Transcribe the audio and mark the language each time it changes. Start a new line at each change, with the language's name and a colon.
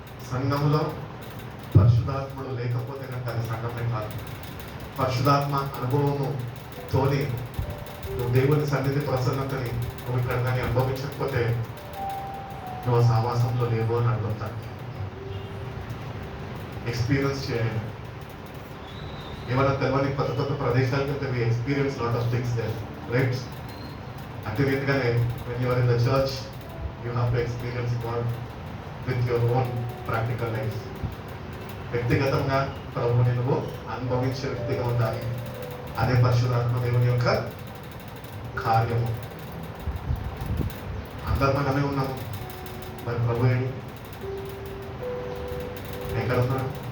Telugu: సంఘంలో పరిశుధాత్ముడు లేకపోతే కనుక అది సంఘమే కాదు. పరిశుధాత్మ అనుభవముతోని నువ్వు దేవుని సన్నిధి ప్రసన్నతని నువ్వు ఇక్కడ కానీ అనుభవించకపోతే నువ్వు సావాసంలో లేవు అని అడుగుతాను. ఎక్స్పీరియన్స్ చేయండి. ఏమైనా తెలియని కొత్త కొత్త ప్రదేశాలకు వెళ్తే
English: we experience lot of things there, right?
Telugu: అదే రీతిగానే
English: when you are in the church you have to experience God with your own practical life.
Telugu: వ్యక్తిగతంగా ప్రభువుని నువ్వు అనుభవించే వ్యక్తిగా ఉండాలి. అదే పరిశుధాత్మ దేవుని యొక్క కార్యము. అందరు మనమే ఉన్నాము, మరి ప్రభు ఏంటి ఎక్కడ ఉన్నాడు?